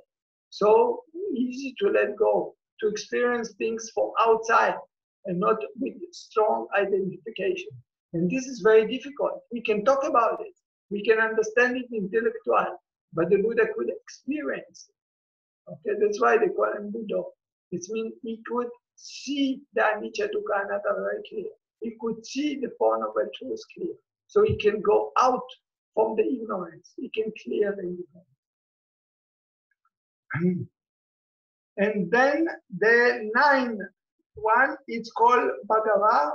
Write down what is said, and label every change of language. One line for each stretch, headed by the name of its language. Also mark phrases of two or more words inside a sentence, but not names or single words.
English: So easy to let go, to experience things from outside and not with strong identification. And this is very difficult. We can talk about it. We can understand it intellectually, but the Buddha could experience it. Okay, that's why they call him Buddha. It means he could see the
Pali: anicca, dukkha, anatta
English: very clear. He could see the Four Noble Truths clear. So he can go out from the ignorance. He can clear the ignorance. And then the ninth one, it's called bhagavā.